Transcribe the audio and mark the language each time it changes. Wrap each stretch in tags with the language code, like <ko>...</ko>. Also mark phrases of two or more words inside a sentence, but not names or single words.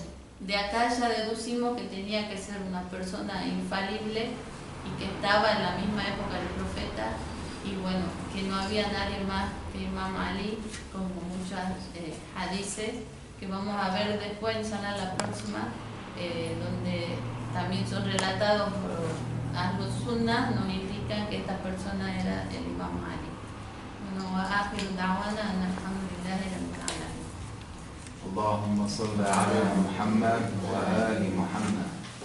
<es>De acá ya deducimos que tenía que ser una persona infalible y que estaba en la misma época del profeta, y bueno, que no había nadie más que Imam Ali, como muchas hadices que vamos a ver después, inshallah, la próxima, donde también son relatados por</es> <ar>أهل السنة,</ar> <es>nos indican que esta persona era el Imam Ali. Bueno,</es> <ar>و آخر دعوانا الحمد لله رب العالمين. اللهم صل على محمد وآل محمد.</ar>